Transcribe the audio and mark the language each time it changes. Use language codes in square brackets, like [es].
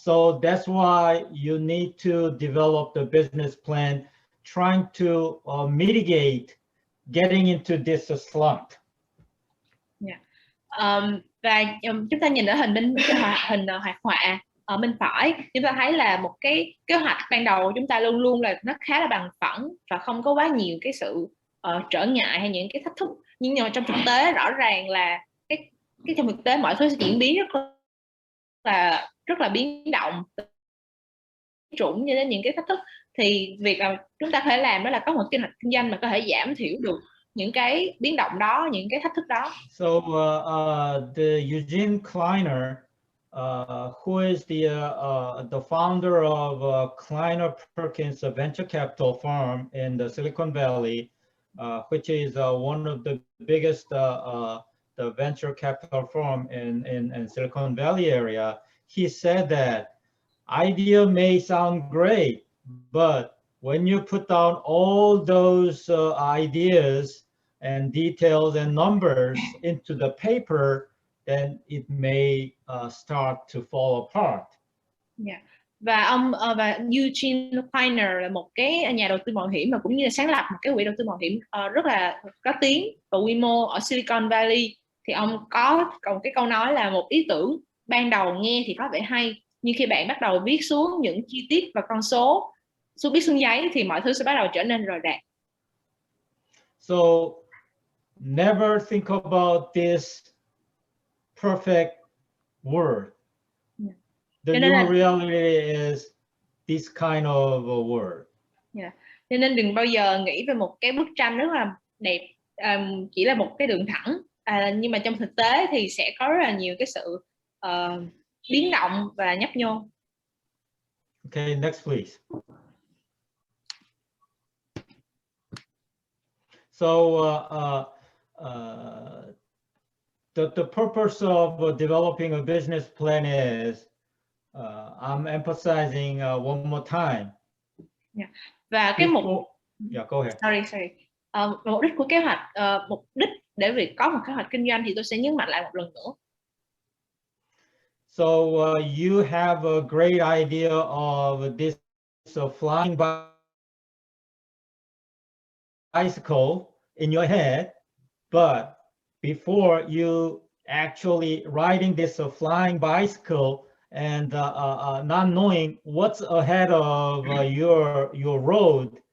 [en] So that's why you need to develop the business plan, trying to mitigate getting into this slump. Yeah. [vi] Và chúng ta nhìn ở hình hoạt họa ở bên phải, chúng ta thấy là một cái kế hoạch ban đầu chúng ta luôn luôn là nó khá là bằng phẳng và không có quá nhiều cái sự trở ngại hay những cái thách thức. Nhưng mà trong thực tế rõ ràng là cái trong thực tế mọi thứ sẽ diễn biến rất là biến động, trũng như đến những cái thách thức. Thì việc mà chúng ta có thể làm đó là có một kế hoạch kinh doanh mà có thể giảm thiểu được những cái biến động đó, những cái thách thức đó. [en] So the Eugene Kleiner, who is the founder of Kleiner Perkins Venture Capital Firm in the Silicon Valley, which is one of the biggest the venture capital firm in Silicon Valley area, he said that idea may sound great, but when you put down all those ideas and details and numbers into the paper, then it may start to fall apart. Yeah. [vi] Và Eugene Kleiner là một cái nhà đầu tư mạo hiểm mà cũng như là sáng lập một cái quỹ đầu tư mạo hiểm rất là có tiếng và quy mô ở Silicon Valley. Thì ông có một cái câu nói là một ý tưởng ban đầu nghe thì có vẻ hay, nhưng khi bạn bắt đầu viết xuống những chi tiết và con số, viết xuống giấy thì mọi thứ sẽ bắt đầu trở nên rời rạc. [en] So never think about this perfect word. The new reality is this kind of a word. Yeah. [vi] Cho nên đừng bao giờ nghĩ về một cái bức tranh rất là đẹp, chỉ là một cái đường thẳng, nhưng mà trong thực tế thì sẽ có rất là nhiều cái sự biến động và nhấp nhô. [en] Okay, next please. So the purpose of developing a business plan is I'm emphasizing one more time. [vi] Yeah. Và cái mục [en] Yeah, go ahead. Sorry. [vi] Mục đích của kế hoạch, mục đích để việc có một kế hoạch kinh doanh thì tôi sẽ nhấn mạnh lại một lần nữa. [en] So you have a great idea of this flying bicycle in your head, but before you actually riding this flying bicycle and not knowing what's ahead of your road.